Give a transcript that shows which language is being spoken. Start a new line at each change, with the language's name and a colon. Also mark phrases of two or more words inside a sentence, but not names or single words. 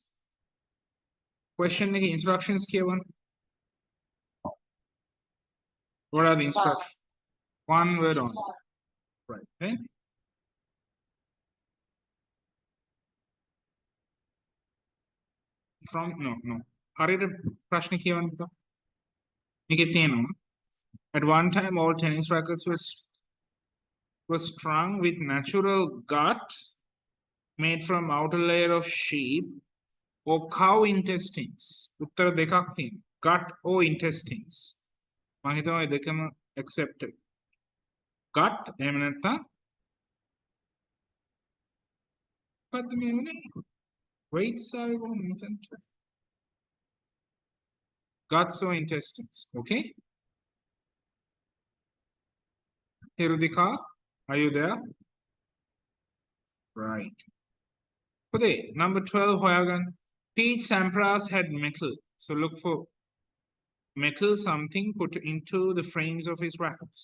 English: Question instructions given. What are the instructions? One word only. Right. Then from no.
Sinhala: හරියට ප්‍රශ්න කියවන්න. මේකේ තියෙනවා.
English: At one time, all tennis rackets were strung with natural gut made from outer layer of sheep or cow intestines.
Sinhala: උත්තර දෙකක් තියෙනවා.
English: Gut or intestines.
Sinhala: මම හිතනවා ඒ දෙකම accepted. Gut එහෙම නැත්නම් මොකද්ද මේ උනේ? Weights ආවේ කොහොමද මෙතනට?
English: Guts or intestines. Okay? Hirudika, are you there? Right. Okay, number 12, Hoyagan. Peach Sampras had metal. So look for metal, something put into the frames of his rackets.